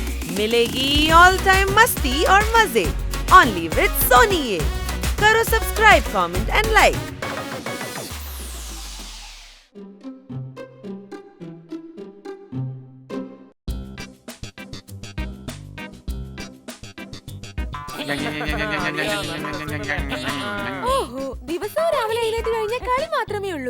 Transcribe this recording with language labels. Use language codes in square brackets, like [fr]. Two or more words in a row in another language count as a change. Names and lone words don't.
[hi] मिलेगी [en] all time [hi] मस्ती और मजे [en] only with [hi] सोनी ये। करो सब्सक्राइब, [en] comment and like. [ml] ഓഹോ, ദിവസവും രാവിലെ എഴുന്നേറ്റ് കഴിഞ്ഞാൽ കളി മാത്രമേ ഉള്ളൂ.